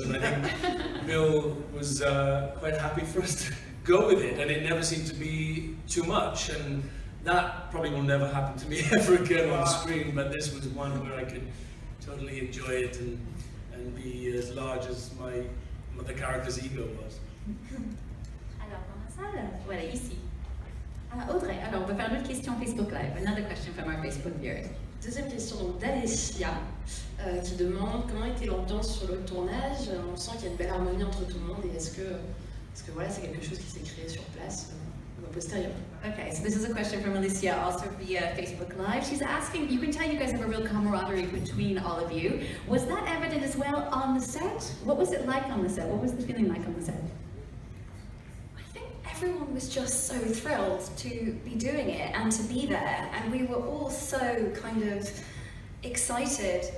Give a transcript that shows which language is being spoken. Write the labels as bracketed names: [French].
[English] And I think Bill was quite happy for us to go with it, and it never seemed to be too much. And that probably will never happen to me ever again on screen, but this was one where I could totally enjoy it and be as large as the character's ego was. [French] Alors, dans la salle, voilà, ici. Audrey, alors on peut faire une autre question Facebook Live. [English] Another question from our Facebook viewers. [French] Deuxième question donc d'Alessia qui demande comment était l'ambiance sur le tournage. On sent qu'il y a une belle harmonie entre tout le monde et est-ce que voilà, c'est quelque chose qui s'est créé sur place ou a posteriori. [English] Okay, so this is a question from Alicia, also via Facebook Live. She's asking, you can tell you guys have a real camaraderie between all of you. Was that evident as well on the set? What was it like on the set? What was the feeling like on the set? I think everyone was just so thrilled to be doing it and to be there, and we were all so kind of excited.